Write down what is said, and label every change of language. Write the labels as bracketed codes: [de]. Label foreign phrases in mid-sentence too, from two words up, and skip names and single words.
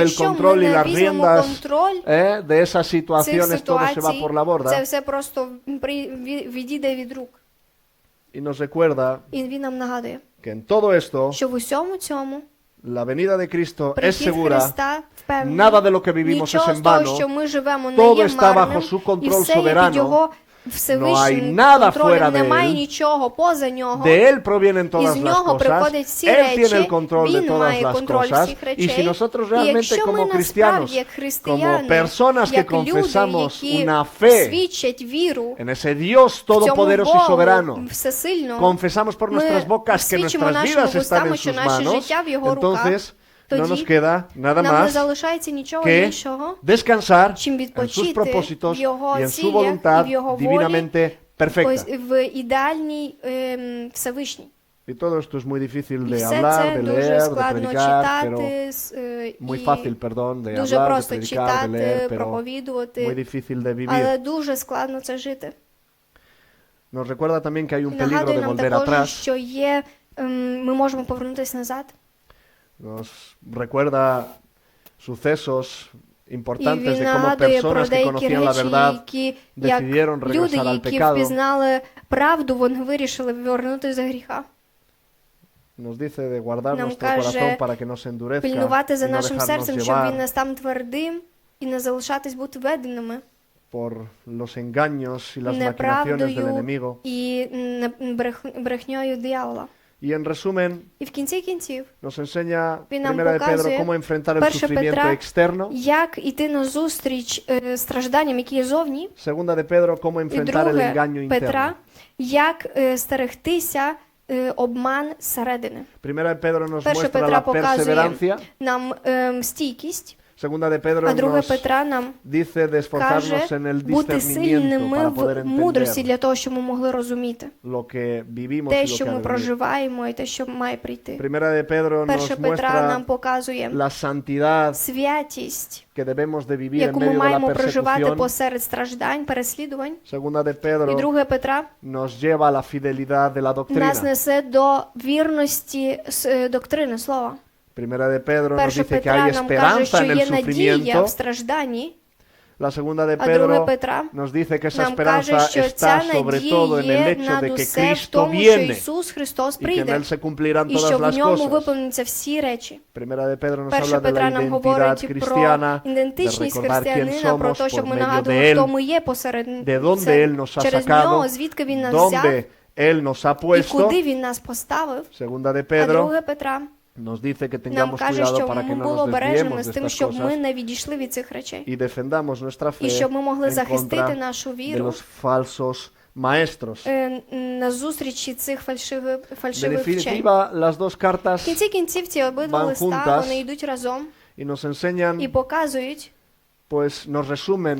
[uk] якщо [es] control [uk] ми [es] y [uk] не [es] las [uk] візьмемо [es] riendas [uk] контроль [es] de esas [uk] цих [es] situaciones, todo se va [uk] ситуацій, [es] por la borda. [uk] це все просто відійде від рук. [es] Y nos recuerda [uk] І він нам нагадує, [es] que en todo esto [uk] що в усьому цьому [es] la venida de Cristo es [uk] прихід [es] segura. [uk] Христа впевнений. [es] Nada de lo que vivimos [uk] Нічого [es] es [uk] з [es] en [uk] того, [es] vano. [uk] що ми живемо, не [es] Todo [uk] є [es] está bajo [uk] марним, [es] su [uk] і [es] control [uk] все є під [es] soberano. [uk] його [es] No hay [uk] всевишнім [es] nada [uk] контролем, [es] fuera de [uk] немає [es] él. [uk] нічого поза нього. [es] De Él provienen todas [uk] Із [es] las [uk] нього [es] cosas. [uk] приходять всі [es] Él tiene el [uk] речі, [es] control de [uk] він [es] todas [uk] має [es] las [uk] контроль [es] cosas. [uk] всіх [es] Y [uk] речей. [es] si nosotros [uk] І [es] realmente [uk] якщо ми [es] como cristianos, [uk] насправді, як [es] como [uk] християни, [es] personas que [uk] як люди, [es] confesamos [uk] які [es] una fe [uk] свідчать віру [es] en ese Dios [uk] в цьому [es] todopoderoso y soberano, [uk] Богу всесильному, [es] confesamos por nuestras bocas que [uk] свідчимо [es] nuestras [uk] нашими [es] vidas están [uk] вустами, [es] en [uk] що [es] sus [uk] наше [es] manos, [uk] життя в його руках, [es] entonces no nos [uk] тоді [es] queda nada [uk] нам не [es] más [uk] залишається нічого [es] que [uk] іншого, [es] descansar [uk] чим [es] en sus [uk] відпочити [es] propósitos [uk] в його [es] y en su [uk] цілях [es] voluntad [uk] і в його волі, [es] divinamente perfecta. [uk] ось в ідеальній Всевишній. [es] Y todo esto es muy difícil [uk] І [es] de [uk] все [es] hablar, [uk] це [es] de [uk] дуже [es] leer, de [uk] складно [es] predicar, pero [uk] читати, [es] muy [uk] і [es] fácil, perdón, de [uk] дуже [es] hablar, de [uk] просто [es] predicar, de [uk] читати, [es] leer, pero muy [uk] проповідувати, [es] difícil de vivir. [uk] але дуже складно це жити. [es] Nos recuerda también que hay un [uk] І [es] peligro [uk] нагадує [es] de [uk] нам [es] volver [uk] також, [es] atrás. [uk] що є, ми можемо повернутися назад. [es] Nos recuerda sucesos [uk] І [es] importantes [uk] він [es] de cómo [uk] нагадує про [es] personas que [uk] деякі [es] conocían la [uk] речі, [es] verdad [uk] які, як [es] decidieron [uk] люди, [es] regresar al [uk] які [es] pecado. [uk] впізнали правду, вони вирішили повернутися за гріха. [es] Nos dice de guardar [uk] Нам [es] nuestro [uk] каже [es] corazón para que no se endurezca [uk] пильнувати [es] y [uk] за [es] no [uk] нашим [es] dejarnos [uk] серцем, щоб він [es] llevar [uk] не став твердим і не залишатись бути веденими [es] por los engaños y las maquinaciones del [uk] неправдою [es] enemigo. [uk] і брехньою диявола. [es] Y en resumen, [uk] І в кінці кінців, [es] nos enseña [uk] Він нам [es] Primera de Pedro [uk] показує, [es] cómo enfrentar el [uk] перше [es] sufrimiento [uk] Петра, [es] externo. [uk] як іти назустріч стражданням, які є зовні, [es] Segunda de Pedro, cómo [uk] і [es] enfrentar el [uk] друге [es] engaño [uk] Петра, [es] interno. [uk] як стерегтися обман зсередини. [es] Primera de Pedro nos [uk] Перше [es] muestra [uk] Петра [es] la [uk] показує [es] perseverancia. [uk] нам стійкість, [es] Segunda de Pedro [uk] а друге [es] nos [uk] Петра нам [es] dice de [uk] каже [es] esforzarnos en el [uk] бути [es] discernimiento [uk] сильними [es] para poder [uk] в мудрості [es] entender [uk] для того, щоб ми могли розуміти [es] lo que vivimos y [uk] те, [es] lo [uk] що [es] que ha [uk] ми [es] de venir. [uk] проживаємо, і те, що має прийти. [es] Primera de Pedro [uk] Перше [es] nos [uk] Петра нам [es] muestra [uk] показує [es] la santidad [uk] святість, [es] que debemos de vivir en [uk] яку ми [es] medio de la [uk] маємо проживати [es] persecución. [uk] посеред страждань, переслідувань. [es] Segunda de [uk] І [es] Pedro [uk] друге Петра [es] nos lleva a la fidelidad de la [uk] нас [es] doctrina. [uk] несе до вірності доктрини слова. [es] Primera de Pedro nos [uk] Перше [es] dice que hay [uk] Петра нам каже, [es] esperanza [uk] що [es] en el [uk] є надія [es] sufrimiento, [uk] в стражданні, [es] La segunda de [uk] А друге [es] Pedro [uk] Петра [es] nos dice que esa [uk] нам каже, [es] esperanza [uk] що [es] está [uk] ця [es] sobre todo en el [uk] надія [es] hecho [uk] над [es] de que [uk] усе в [es] Cristo [uk] тому, що [es] viene [uk] Ісус Христос [es] y que en [uk] прийде, [es] Él se cumplirán [uk] і [es] todas [uk] що в [es] las [uk] ньому [es] cosas. [uk] виповнюються всі речі. [es] Primera de Pedro nos [uk] Перша [es] habla de la [uk] Петра нам [es] identidad [uk] говорить про [es] cristiana, de [uk] ідентичність [es] recordar quién [uk] християнина, про [es] somos [uk] те, щоб [es] por [uk] ми [es] medio [uk] нагадували, [es] de [uk] хто [es] Él, [uk] ми є посеред [es] de dónde [uk] це, [es] Él nos ha [uk] через [es] sacado, [uk] нього, звідки Він нас взяв [es] dónde Él nos ha [uk] і [es] puesto. [uk] куди Він нас поставив. [es] Segunda de [uk] А [es] Pedro [uk] друге Петра [es] nos dice que [uk] нам [es] tengamos [uk] каже, [es] cuidado [uk] що [es] para que [uk] ми [es] no [uk] були [es] nos [uk] обережними [es] desviemos [uk] з [es] de [uk] тим, [es] estas [uk] щоб ми [es] cosas [uk] не відійшли від цих речей. [es] y defendamos nuestra [uk] І [es] fe [uk] щоб ми могли [es] en [uk] захистити [es] contra [uk] нашу [es] de [uk] віру [es] los falsos maestros. [uk] на зустрічі цих [es] De [uk] фальшивих вчень. [es] definitiva, las dos [uk] В [es] cartas [uk] кінці кінців ці обидва [es] van [uk] листа, [es] juntas [uk] вони йдуть разом [es] y nos [uk] і [es] enseñan, [uk] показують, [es] pues nos resumen